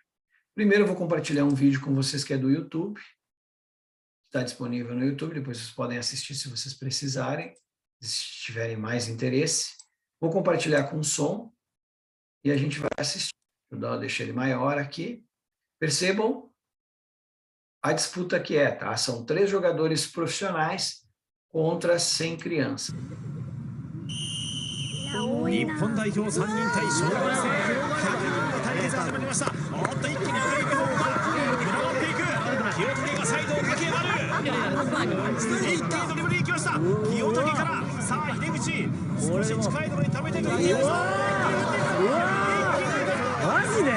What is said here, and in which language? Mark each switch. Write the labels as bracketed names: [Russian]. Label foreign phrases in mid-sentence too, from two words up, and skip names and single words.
[Portuguese] Primeiro, eu vou compartilhar um vídeo com vocês que é do YouTube, está disponível no YouTube, depois vocês podem assistir se vocês precisarem, se tiverem mais interesse. Vou compartilhar com som e a gente vai assistir. Eu deixo ele maior aqui. Percebam a disputa que é, tá? São 3 jogadores profissionais contra 100 crianças. [Japanese] 日本代表3人対小学生100人の対決が始まりました。おっと一気に上げていく方が広がっていく。清武がサイドを駆け上がる。一気にドリブルに行きました。清武からさあ秀口少し近いところに溜めていく。マジで？